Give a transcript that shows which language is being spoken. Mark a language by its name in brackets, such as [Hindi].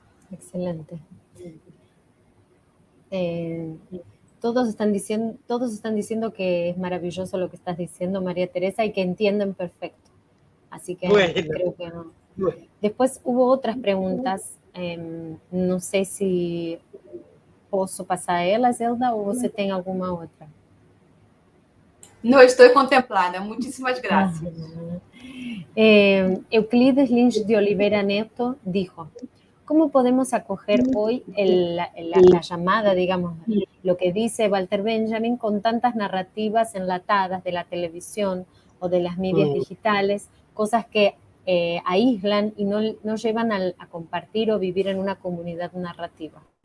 [Spanish] Excelente. Todos están diciendo que es maravilloso lo que estás diciendo, María Teresa, y que entienden perfecto. Así que bueno, creo que no. Bueno. Después hubo otras preguntas. [Portuguese] No sé si posso passar a elas, Zelda, ou você tem alguma outra? Não, estou contemplada. [Spanish] Muchísimas gracias. Euclides Lins de Oliveira Neto dijo: ¿cómo podemos acoger hoy la llamada, digamos, lo que dice Walter Benjamin, con tantas narrativas enlatadas de la televisión o de las medias digitales, cosas que aíslan y no llevan a compartir o vivir en una comunidad narrativa?